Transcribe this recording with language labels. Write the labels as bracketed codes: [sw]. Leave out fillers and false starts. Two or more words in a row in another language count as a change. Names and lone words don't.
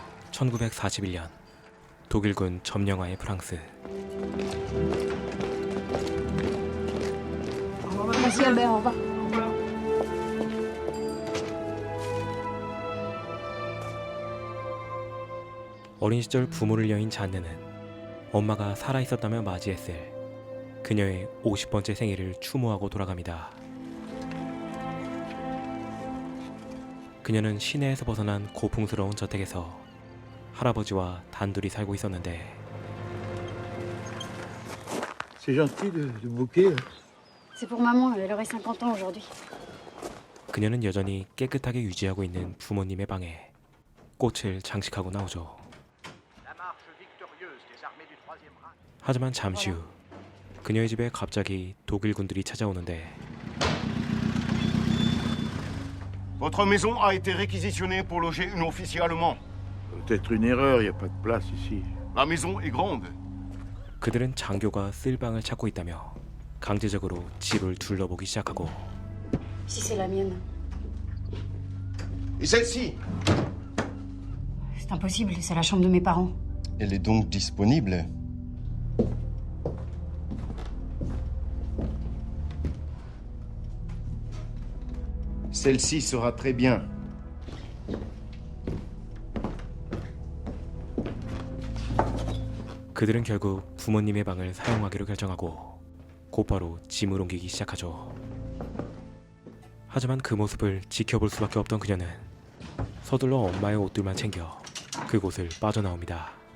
[ko] 1941년 독일군 점령하의 프랑스. [fr] Merci Albert, au revoir. [ko] 어린 시절 부모를 여인 잔느는 엄마가 살아있었다며 맞이했을 그녀의 50번째 생일을 추모하고 돌아갑니다. 그녀는 시내에서 벗어난 고풍스러운 저택에서 할아버지와 단둘이 살고 있었는데 [fr] C'est gentil le bouquet. C'est pour maman, elle aurait 50 ans aujourd'hui. [ko] 그녀는 여전히 깨끗하게 유지하고 있는 부모님의 방에 꽃을 장식하고 나오죠. 하지만 잠시 후 그녀의 집에 갑자기 독일군들이 찾아오는데 [fr] Votre maison a été réquisitionnée pour loger un officier allemand. Peut-être une erreur, il n'y a pas de place ici. La maison est grande. [ko] 그들은 장교가 쓸 방을 찾고 있다며 강제적으로 집을 둘러보기 시작하고 [fr] Si c'est la mienne. Et celle-ci? C'est impossible, c'est la chambre de mes parents. Elle est donc disponible. Celle-ci sera très bien. [ko] 그들은 결국 부모님의 방을 사용하기로 결정하고 곧바로 짐을 옮기기 시작하죠. 하지만 그 모습을 지켜볼 수밖에 없던 그녀는 서둘러 엄마의 옷들만 챙겨 그곳을 빠져나옵니다.